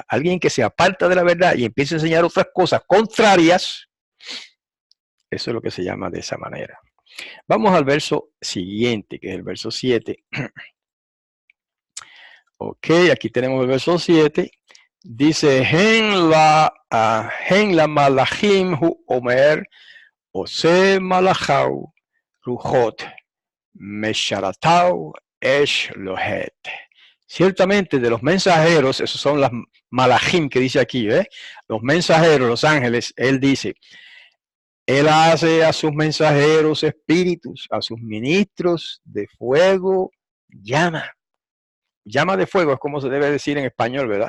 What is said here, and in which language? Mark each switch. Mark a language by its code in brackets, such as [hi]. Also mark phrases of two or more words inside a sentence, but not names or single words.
[es] Alguien que se aparta de la verdad y empieza a enseñar otras cosas contrarias, eso es lo que se llama de esa manera. Vamos al verso siguiente, que es el verso 7. Ok, aquí tenemos el verso 7. [he] Dice, הן לא מלאכים הוא אומר, עושה מלאכיו, רוחות, משרתיו, אש לוהט. [es] Ciertamente de los mensajeros, esos son las malachim que dice aquí, los mensajeros, los ángeles, él dice, él hace a sus mensajeros espíritus, a sus ministros de fuego, llama. Llama de fuego es como se debe decir en español, ¿verdad?